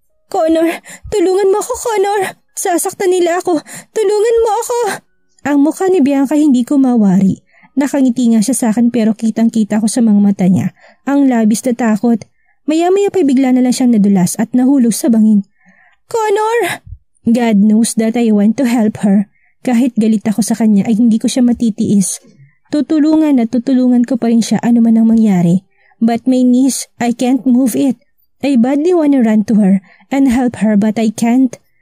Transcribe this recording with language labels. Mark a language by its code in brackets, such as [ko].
[tl] Connor! Tulungan mo ako, Connor! Sasaktan nila ako! Tulungan mo ako! Ang mukha ni Bianca hindi ko mawari. Nakangiti nga siya sa akin pero kitang-kita ko sa mga mata niya. Ang labis na takot. Maya-maya pa'y bigla na lang siyang nadulas at nahulog sa bangin. Connor! [en] God knows that I want to help her. [tl] Kahit galit ako sa kanya ay hindi ko siya matitiis. Tutulungan at tutulungan ko pa rin siya ano man ang mangyari. [en] But my knees, I can't move it. I badly wanna run to her and help her but I can't.